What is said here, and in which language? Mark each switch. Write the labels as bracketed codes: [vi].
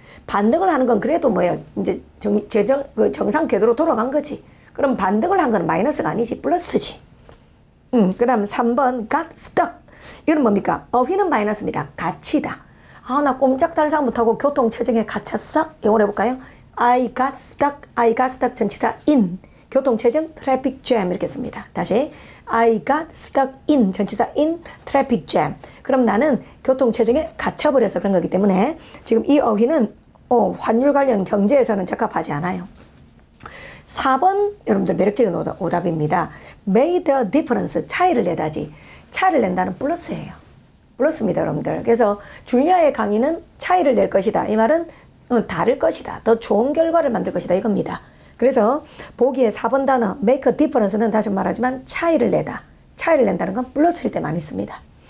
[ko] 반등을 하는 건 그래도 뭐예요? 이제 정상 궤도로 돌아간 거지. 그럼 반등을 한 건 마이너스가 아니지. 플러스지. 그 다음 3번 got stuck. 이건 뭡니까? 어휘는 마이너스입니다. 가치다. 아, 나 꼼짝달싹 못하고 교통체증에 갇혔어? 영어로 해볼까요? [en] I got stuck [ko] 전치사 [en] in. [ko] 교통체증, traffic jam 이렇게 씁니다. [en] 다시 I got stuck in [ko] 전치사 [en] in traffic jam. [ko] 그럼 나는 교통체증에 갇혀버려서 그런 거기 때문에 지금 이 어휘는 환율 관련 경제에서는 적합하지 않아요. 4번 여러분들 매력적인 오답입니다. [en] made a difference [ko] 차이를 내다지. 차이를 낸다는 플러스예요. 플러스입니다 여러분들. 그래서 줄리아의 강의는 차이를 낼 것이다. 이 말은 다를 것이다. 더 좋은 결과를 만들 것이다 이겁니다. 그래서 보기에 4번 단어 make a difference는 다시 말하지만 차이를 내다. 차이를 낸다는 건 플러스일 때 많이 씁니다.